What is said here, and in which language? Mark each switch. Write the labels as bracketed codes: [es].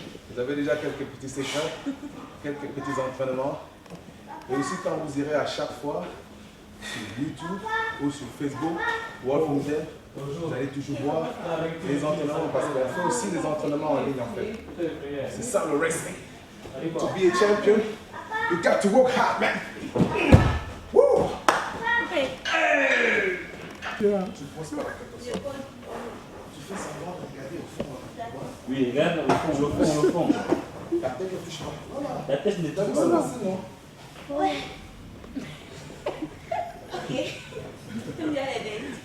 [fr] Vous avez déjà quelques petits séquences, quelques petits entraînements. Et aussi, quand vous irez à chaque fois sur YouTube ou sur Facebook, Wolf Nudem, vous allez toujours voir les entraînements parce qu'on fait aussi des entraînements en ligne en fait. C'est ça le wrestling. [en] To be a champion, you got to work hard, man. Woo! Okay. [fr] Tu poses pas la tête au sol. Tu fais savoir de regarder au fond. Oui, regarde le fond. La tête ne touche pas. Voilà. La tête ne T'as vu touche ça pas. là, sinon? Ouais. Ok. J'aime bien les dates.